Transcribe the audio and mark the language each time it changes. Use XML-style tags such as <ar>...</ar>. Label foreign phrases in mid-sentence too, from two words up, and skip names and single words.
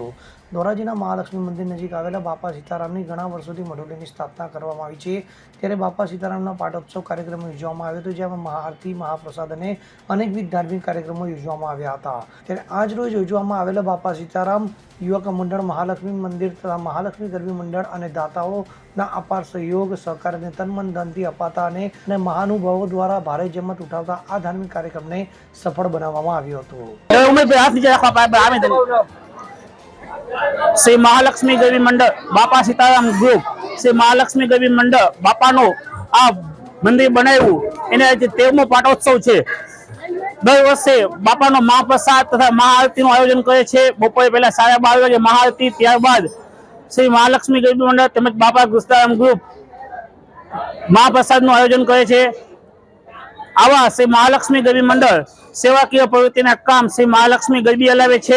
<gu>ધોરાજીના મહાલક્ષ્મી મંદિર નજીક આવેલા બાપા સીતારામની ઘણા વર્ષોથી મઢોલીની સ્થાપના કરવામાં આવી છે, ત્યારે બાપા સીતારામના પાટોત્સવ કાર્યક્રમ યોજવામાં આવ્યો હતો, જેમાં મહાઆરતી, મહાપ્રસાદ અને અનેકવિધ ધાર્મિક કાર્યક્રમો યોજવામાં આવ્યા હતા। ત્યારે આજરોજ યોજવામાં આવેલા બાપા સીતારામ યુવક મંડળ, મહાલક્ષ્મી મંદિર તથા મહાલક્ષ્મી ગરબી મંડળ અને દાતાઓના અપાર સહયોગ સહકાર અને તન મન ધનથી અપાતા અને મહાનુભાવો દ્વારા ભારે જમત ઉઠાવતા આ ધાર્મિક કાર્યક્રમને સફળ બનાવવામાં આવ્યો હતો। श्री महालक्ष्मी गरबी मंडल बापा सीताराम ग्रुप श्री महालक्ष्मी गरबी मंडल બાપાનો આ મંદિર બનાવ્યું એને આજે 13મો પાટોત્સવ છે। દર વર્ષે બાપાનો મહાપ્રસાદ તથા મહાઆરતીનું આયોજન કરે છે। બપોરે પહેલા 12:30 વાગે મહાઆરતી, ત્યારબાદ શ્રી મહાલક્ષ્મી ગરબી મંડળ તેમજ બાપા સીતારામ ગ્રુપ મહાપ્રસાદનું આયોજન કરે છે। આવા શ્રી મહાલક્ષ્મી ગરબી મંડળ સેવાકીય પ્રવૃત્તિના કામ શ્રી મહાલક્ષ્મી ગરબી હલાવે છે।</gu>